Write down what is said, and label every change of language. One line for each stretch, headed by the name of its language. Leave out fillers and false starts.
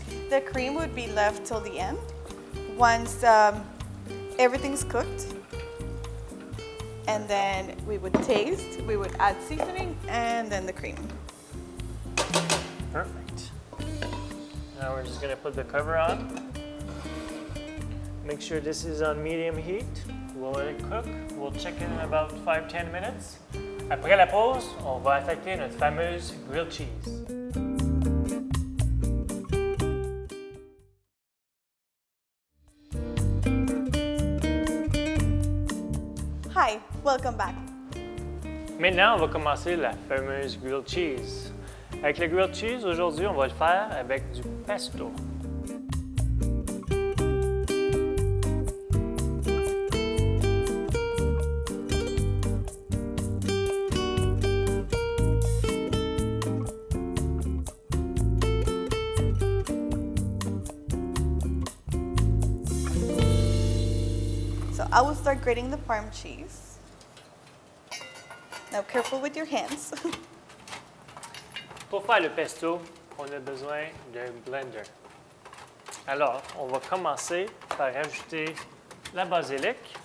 English: The cream would be left till the end. Once everything's cooked, and then we would taste, we would add seasoning, and then the cream. Perfect. Now we're just gonna put the cover on. Make sure this is on medium heat. We'll let it cook. We'll check in about 5-10 minutes.
French: Après la pause, on va attaquer notre fameuse grilled cheese.
English: Hi, welcome back.
French: Maintenant, on va commencer la fameuse grilled cheese. Avec le grilled cheese, aujourd'hui, on va le faire avec du pesto.
English: So I will start grating the Parm cheese. Now careful with your hands.
French: Pour faire le pesto, on a besoin d'un blender. Alors, on va commencer par ajouter la basilic.